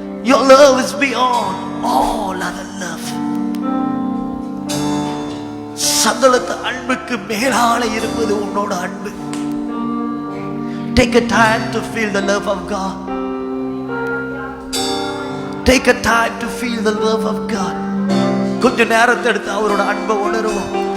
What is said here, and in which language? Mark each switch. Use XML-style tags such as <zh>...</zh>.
<en>Your love is beyond all other love.</en> <ta>சகலத்த அன்புக்கு மேலால இருப்பது உன்னோட அன்பு.</ta> <en>Take a time to feel the love of God. Take a time to feel the love of God.</en> <ta>கொஞ்ச நேரத்தை எடுத்து அவரோட அன்பை உணருவோம்.</ta>